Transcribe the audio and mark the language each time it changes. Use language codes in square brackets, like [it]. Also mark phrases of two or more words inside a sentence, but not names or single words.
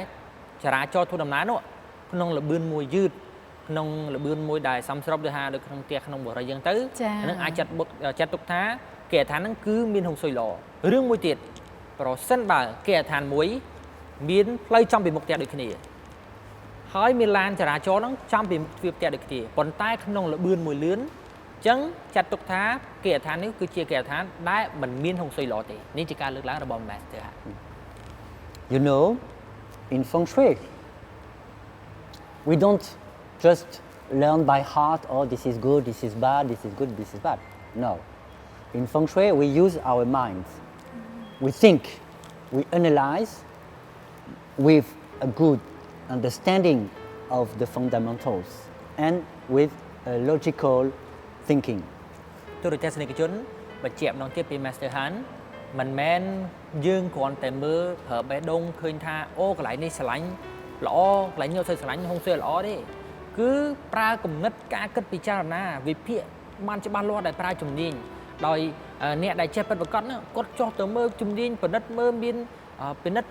[km] ចរាចរណ៍ធ្វើដំណើរនោះក្នុងលបឿនមួយយឺតក្នុងលបឿនមួយដែលសំស្របដូចថានៅក្នុងផ្ទះក្នុងបរិយាយើងទៅនឹងអាចចាត់ទុកថាគេឋានហ្នឹងគឺមានហុងស៊ុយល្អរឿងមួយទៀតប្រសិនបើគេឋានមួយមានផ្លូវចំពីមុខផ្ទះដូចគ្នាហើយមានឡានចរាចរណ៍ហ្នឹងចំពីមុខទ្វារផ្ទះដូចគ្នាប៉ុន្តែក្នុងលបឿនមួយលឿនអញ្ចឹងចាត់ទុកថាគេឋាននេះគឺជាគេឋានដែលមិនមានហុងស៊ុយល្អទេនេះជាការលើកឡើងរបស់ Master Han [en] You know, in Feng Shui, we don't just learn by heart, oh, this is good, this is bad, this is good, this is bad. No. In Feng Shui, we use our minds. We think, we analyze with a good understanding of the fundamentals and with a logical thinking. [km] ទូរទស្សនិកជនបញ្ជាក់ម្ដងទៀតពី Master Han មិនមែនយើងគ្រាន់តែមើលប្រើបេះដូងឃើញថាអូកន្លែងនេះស្រឡាញ់ល្អកន្លែងនេះអត់សូវស្រឡាញ់ហុងស៊ុយល្អទេគឺប្រើគំនិតការគិតពិ ចារណាវិភាគបានច្បាស់លាស់ដែលប្រើជំនាញដោយអ្នកដែលចេះពិតប្រាកដហ្នឹងគាត់ចោះទៅមើលជំនាញពិនិត្យមើលមានពិនិត្យ